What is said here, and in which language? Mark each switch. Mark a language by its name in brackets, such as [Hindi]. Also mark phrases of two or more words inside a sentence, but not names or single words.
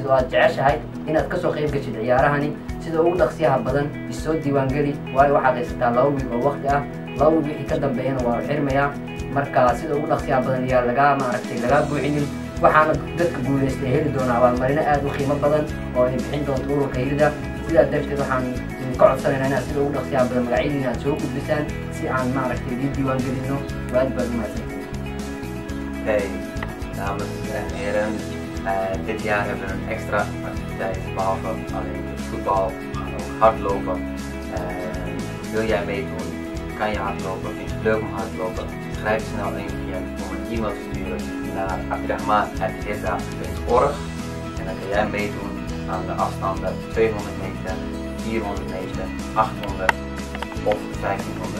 [Somali] oo aad jeceshahay inaad ka soo qayb gashid ciyaarahani sida ugu dhaqsiyaha badan isoo diiwaangeli waayo waxaad haysataa 2 wiil oo waqti ah 2 wiil wixii ka dambeeyana waa xirmayaa marka sida ugu dhaqsiyaha badan ayaa laga buuxinin waxaana dadka guuleystay heli doonaa abaalmarino aad u qiimo badan oo ay bixin doonto ururka Herda sidaa darteed waxaan ka codsanaynaa inaad sida ugu dhaqsiyaha badan magacyadiina aad soo gudbisaan si aan maaragtay diiwaangelino waad baad mahadsantihiin. [Dutch] Hey, dames en heren, dit jaar hebben we een extra activiteit behalve alleen voetbal, gaan ook hardlopen. Wil jij meedoen? Kan je hardlopen? Vind je het leuk om hardlopen? Schrijf snel in via om een e-mail te sturen naar abdirahman@herda.org en dan kan jij meedoen aan de afstanden 200 meter, 400 meter, 800 of 1500.